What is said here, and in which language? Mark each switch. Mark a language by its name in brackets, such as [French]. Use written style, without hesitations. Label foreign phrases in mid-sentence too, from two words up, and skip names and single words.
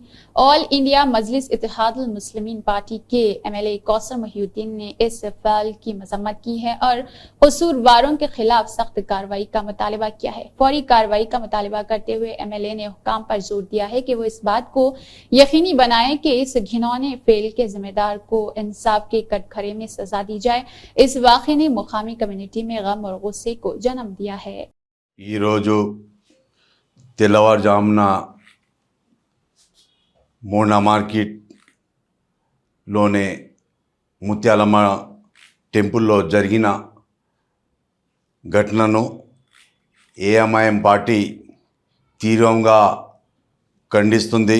[Urdu] آل انڈیا مجلس اتحاد المسلمین پارٹی کے MLA کوثر محی الدین نے اس فعل کی مذمت کی ہے اور قصورواروں کے خلاف سخت کارروائی کا مطالبہ کیا ہے۔ فوری کارروائی کا مطالبہ کرتے ہوئے MLA نے حکام پر زور دیا ہے کہ وہ اس بات کو یقینی بنائیں کہ اس گھنونے فعل کے ذمہ دار کو انصاف کے کٹگرے میں سزا دی جائے۔ اس واقعے نے مقامی کمیونٹی میں غم اور غصے کو جنم دیا ہے۔ [Telugu] ఈ రోజు తెల్లవారుజామున మోండా మార్కెట్ లోనే ముత్యాలమ్మ టెంపుల్లో జరిగిన ఘటనను AMIM పార్టీ తీవ్రంగా ఖండిస్తుంది।